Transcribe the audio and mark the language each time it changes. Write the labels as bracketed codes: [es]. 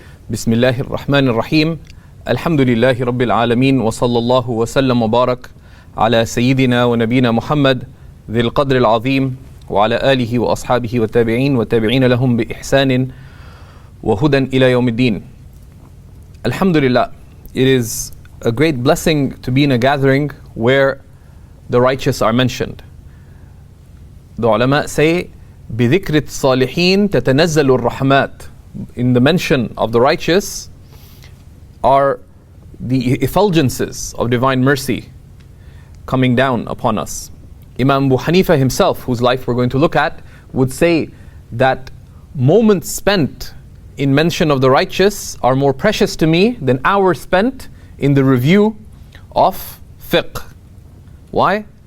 [ar] بسم الله الرحمن الرحيم. الحمد لله رب العالمين، وصلى الله وسلم وبارك على سيدنا ونبينا محمد ذي القدر العظيم وعلى آله وأصحابه والتابعين والتابعين لهم بإحسان وهدى إلى يوم الدين. [en] Alhamdulillah, it is a great blessing to be in a gathering where the righteous are mentioned. The ulama say, [ar] بِذِكْرِ الصَّالِحِينَ تَتَنَزَّلُ الرَّحْمَاتِ. [en] In the mention of the righteous are the effulgences of divine mercy coming down upon us. Imam Abu Hanifa himself, whose life we're going to look at, would say that moments spent in mention of the righteous are more precious to me than hours spent in the review of fiqh. Why?